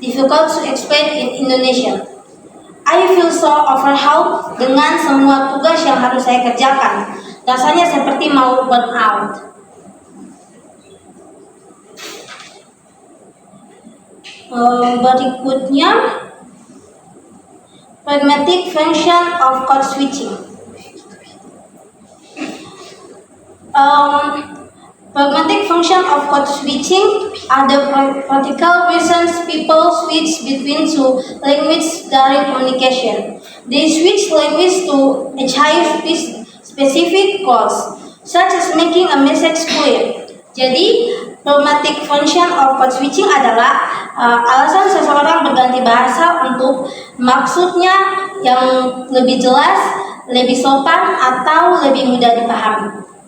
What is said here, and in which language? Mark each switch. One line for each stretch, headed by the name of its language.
English: difficult to explain in Indonesian. I feel so overwhelmed
Indonesian: dengan semua tugas yang harus saya kerjakan. Rasanya seperti mau
English: burn out. Berikutnya, pragmatic function of code switching. Pragmatic function of code switching are the practical reasons people switch between two languages during communication. They switch language to achieve specific goals, such as making a message clear.
Indonesian: Jadi, pragmatic function of code switching adalah alasan seseorang berganti bahasa untuk maksudnya yang lebih jelas, lebih sopan, atau lebih mudah dipahami.